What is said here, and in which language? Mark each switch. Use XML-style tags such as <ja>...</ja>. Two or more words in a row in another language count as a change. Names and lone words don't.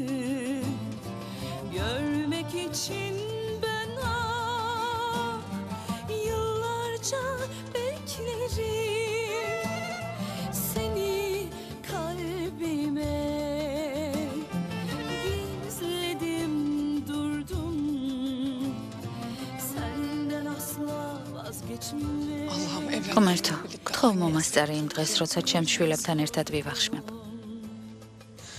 <tr>görmek için ben yıllarca beklerim seni kalbime gizledim durdum senden asla vazgeçmem.</tr> <ka>ღმერთო, გთხოვ მომასწარე იმ დღეს, როცა ჩემს შვილებთან ერთად ვივახშმებ.</ka>